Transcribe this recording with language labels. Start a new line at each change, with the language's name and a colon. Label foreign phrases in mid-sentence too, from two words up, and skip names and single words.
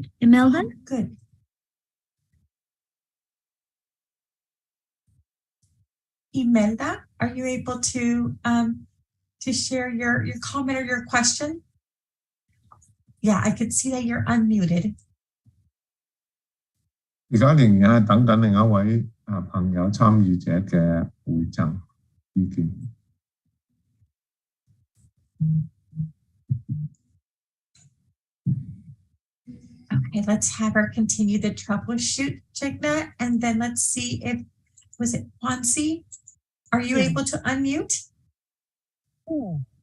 English: Imelda? Oh, good. Imelda, are you able to share your comment or your question? Yeah, I could see that you're unmuted.
Cantonese: 而家仍然係等緊另一位朋友參與者嘅會贈意見。
English: Okay, let's have her continue the troubleshoot, Jigna, and then let's see if, was it Wansi? Are you able to unmute? Oh,